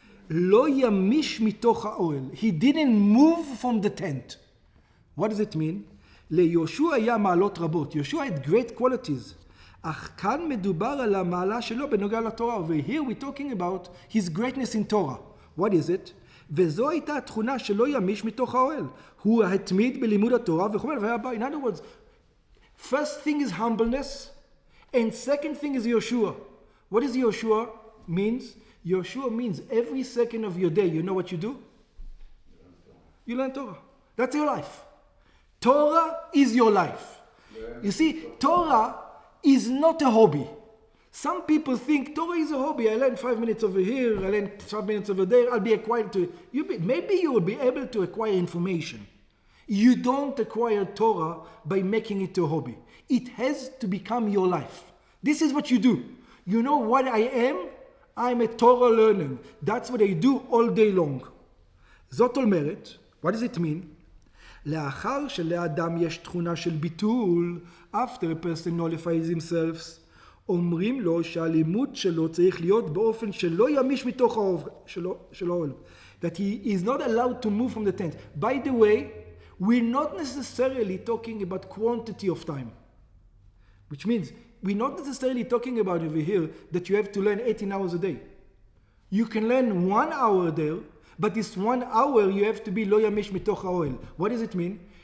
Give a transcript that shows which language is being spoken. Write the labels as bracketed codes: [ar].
[he] Lo yamish mitoch ha'oel. [en] He didn't move from the tent. What does it mean? [he] ליהושע היה מעלות רבות. [en] Yoshua had great qualities. [he] אך כאן מדובר על המעלה שלו בנוגע לתורה. [en] Over here we're talking about his greatness in Torah. What is it? [he] וזו הייתה התכונה שלא ימיש מתוך האוהל. הוא התמיד בלימוד התורה וכו' והיה בא. [en] In other words, first thing is humbleness, and second thing is Yoshua. What does Yoshua means? Yoshua means every second of your day, you know what you do? You learn Torah. That's your life. Torah is your life. You see, Torah is not a hobby. Some people think Torah is a hobby. I learn 5 minutes over here, I learn 5 minutes over there, I'll be acquired to it. Maybe you will be able to acquire information. You don't acquire Torah by making it a hobby. It has to become your life. This is what you do. You know what I am? I'm a Torah learner. That's what I do all day long. [he] זאת אומרת, [en] what does it mean? [he] לאחר שלאדם יש תכונה של ביטול, [en] after a person nullifies himself, [he] אומרים לו שהלימוד שלו צריך להיות באופן שלא ימיש מתוך האוהל. [en] That he is not allowed to move from the tent. By the way, we're not necessarily talking about quantity of time. Which means, we're not necessarily talking about over here that you have to learn 18 hours a day. You can learn 1 hour there, but this 1 hour you have to be [he] lo yamish mitoch ha'ohel. [en] What does it mean?